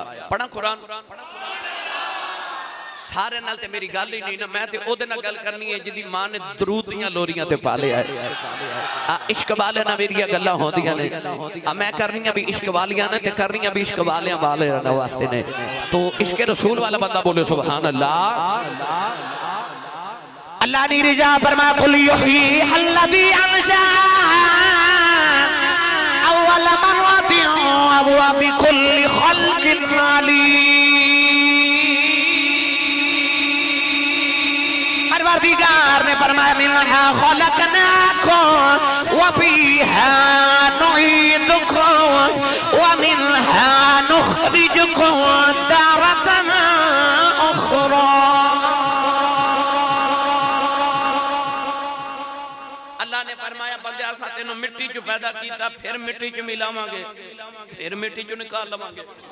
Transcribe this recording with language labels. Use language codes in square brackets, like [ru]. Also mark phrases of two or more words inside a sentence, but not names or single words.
[pa] پڑھا قرآن سارے نال تے میری گل ہی نہیں نا، میں تے اوہدے نال گل کرنی ہے جیدی ماں نے درود دیاں لوریاں تے پالے ہے. عشق والے نا میری گلاں ہوندیاں نے، میں کرنیاں بھی عشق والیاں نے تے کرنیاں بھی عشق والیاں والے واسطے نے. تو عشق رسول والا بندہ بولے [ar] سبحان الله. [pa] اللہ نے رضا فرما [ar] قل يحيي الذي أنشأ أول مرة وبكل خلق عليم. [pa] پروردگار نے فرمایا [ar] منها خلقناكم وفيها نعيدكم ومنها نخرجكم تارة أخرى. [pa] اللہ نے فرمایا بندے سا تینوں مٹی چوں پیدا کیتا، پھر مٹی چ ملاواں گے، پھر مٹی چوں نکال لواں گے.